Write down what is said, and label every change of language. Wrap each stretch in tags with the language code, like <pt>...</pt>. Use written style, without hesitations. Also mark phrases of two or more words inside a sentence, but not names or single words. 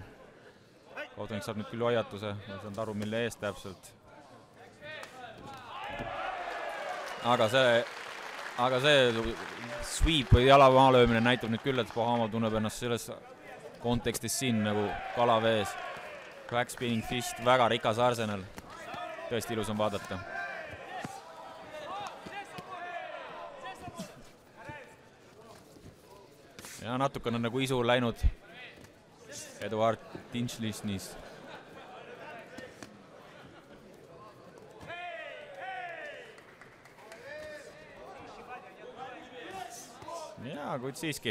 <et>Kohtunik saab nüüd küll hoiatuse, ma saan aru, mille eest täpselt. Aga see sweep või jala maalöömine näitab nüüd küll, et Pohamov tunneb ennast selles kontekstis siin nagu kala vees.</et> <en>Back spinning fist,</en> <et>väga rikas arsenal. Tõesti ilus on vaadata. Ja natukene on nagu isu läinud Eduard Tinchlisnis. Jaa, kuid siiski.</et>